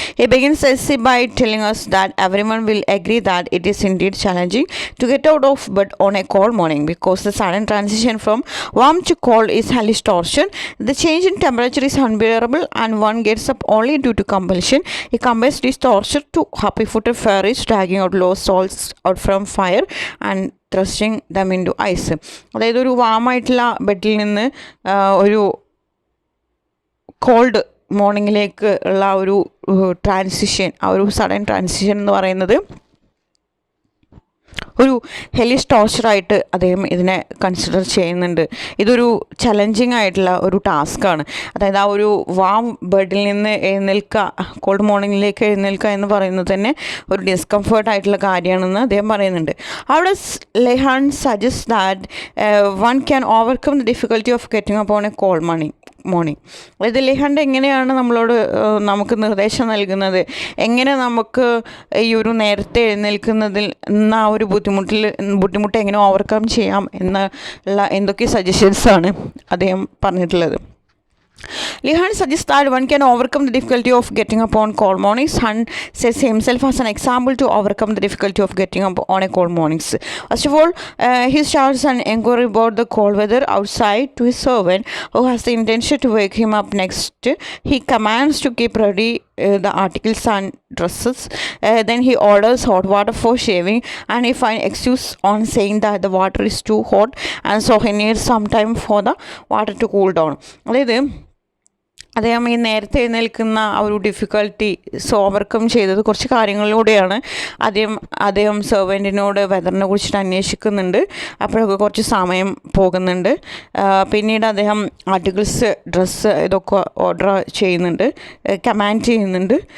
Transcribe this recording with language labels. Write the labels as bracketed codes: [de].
[en] He begins the essay by telling us that everyone will agree that it is indeed challenging to get out of bed on a cold morning because the sudden transition from warm to cold is hellish torture. The change in temperature is unbearable and one gets up only due to compulsion. He compares this torture to happy-footed fairies dragging out lost souls out from fire and thrusting them into ice. [ml] അതായത് ഒരു വാമായിട്ടുള്ള ബെഡിൽ നിന്ന് ഒരു called മോർണിംഗിലേക്ക് ഉള്ള ഒരു transition, ആ ഒരു sudden transition എന്ന് പറയുന്നത് ഒരു ഹെലിഷ് ടോർച്ചറായിട്ട് അദ്ദേഹം ഇതിനെ കൺസിഡർ ചെയ്യുന്നുണ്ട്. ഇതൊരു ചലഞ്ചിങ് ആയിട്ടുള്ള ഒരു ടാസ്ക്കാണ്. അതായത് ആ ഒരു വാം ബെഡിൽ നിന്ന് എഴുന്നേൽക്കുക, കോൾഡ് മോർണിംഗിലേക്ക് എഴുന്നേൽക്കുക എന്ന് പറയുന്നത് തന്നെ ഒരു ഡിസ്കംഫേർട്ടായിട്ടുള്ള കാര്യമാണെന്ന് അദ്ദേഹം പറയുന്നുണ്ട്. അവിടെ [en] ലെഹാൻ suggest that one can overcome the difficulty of getting up on a cold morning. [ml] അതായത് ലെഹാണ്ട് എങ്ങനെയാണ് നമുക്ക് നിർദ്ദേശം നൽകുന്നത്, എങ്ങനെ നമുക്ക് ഈ ഒരു നേരത്തെ എഴുന്നേൽക്കുന്നതിൽ നിന്ന് ആ ഒരു ബുദ്ധിമുട്ട് എങ്ങനെ ഓവർകം ചെയ്യാം എന്നുള്ള എന്തൊക്കെ സജഷൻസാണ് അദ്ദേഹം പറഞ്ഞിട്ടുള്ളത്. [en] Lehan suggests that one can overcome the difficulty of getting up on cold mornings. Hunt says himself as an example to overcome the difficulty of getting up on a cold mornings. First of all, he starts an inquiry about the cold weather outside to his servant who has the intention to wake him up. Next, he commands to keep ready the articles and dresses. Then he orders hot water for shaving and he finds excuse on saying that the water is too hot and so he needs some time for the water to cool down. [ml] അതായത് അദ്ദേഹം ഈ നേരത്തെ എഴുന്നേൽക്കുന്ന ആ ഒരു difficulties overcome ചെയ്തത് കുറച്ച് കാര്യങ്ങളിലൂടെയാണ്. അദ്ദേഹം സെർവൻറ്റിനോട് വെതറിനെ കുറിച്ചിട്ട് അന്വേഷിക്കുന്നുണ്ട്. അപ്പോഴൊക്കെ കുറച്ച് സമയം പോകുന്നുണ്ട്. പിന്നീട് അദ്ദേഹം ആർട്ടിക്കിൾസ്, ഡ്രസ്സ് ഇതൊക്കെ ഓർഡർ ചെയ്യുന്നുണ്ട്, കമാൻഡ് ചെയ്യുന്നുണ്ട്.